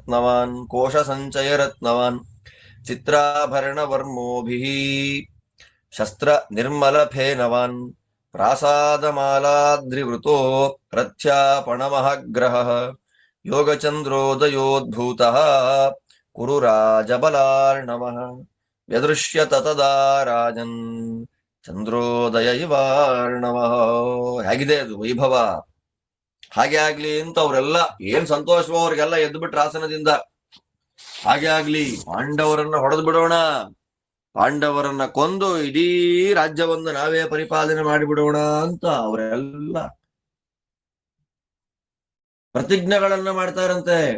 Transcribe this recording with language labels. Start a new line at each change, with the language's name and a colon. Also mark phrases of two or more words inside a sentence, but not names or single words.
Sanskrit: ರತ್ನವಾನ್ ಚಿತ್ರಾಭರಣ ವರ್ಮೋಭಿಃ ಶಸ್ತ್ರ ನಿರ್ಮಲ ಫೇನವಾನ್ ಪ್ರಾಸಾದಮಾಲಾದ್ರಿವೃತೋ ರಥ್ಯಾಪಣಮಹಗ್ರಹಃ ಯೋಗಚಂದ್ರೋದಯೋದ್ಭೂತಃ ಕುರು ರಾಜಬಲಾರ್ಣವಃ ವ್ಯದೃಶ್ಯತ ತದಾ ರಾಜನ್ ಚಂದ್ರೋದಯ ಇವಾರ್ಣವಃ.
Kannada: ಹೇಗಿದೆ ಅದು ವೈಭವ? ಹಾಗೆ ಆಗ್ಲಿ ಅಂತ ಅವರೆಲ್ಲ ಏನ್ ಸಂತೋಷವೋ ಅವ್ರಿಗೆಲ್ಲ ಎದ್ದು ಬಿಟ್ರ ಆಸನದಿಂದ. ಹಾಗೆ ಆಗ್ಲಿ, ಪಾಂಡವರನ್ನ ಹೊಡೆದು ಬಿಡೋಣ, ಪಾಂಡವರನ್ನ ಕೊಂದು ಇಡೀ ರಾಜ್ಯವನ್ನು ನಾವೇ ಪರಿಪಾಲನೆ ಮಾಡಿಬಿಡೋಣ ಅಂತ ಅವರೆಲ್ಲ ಪ್ರತಿಜ್ಞೆಗಳನ್ನ ಮಾಡ್ತಾರಂತೆ.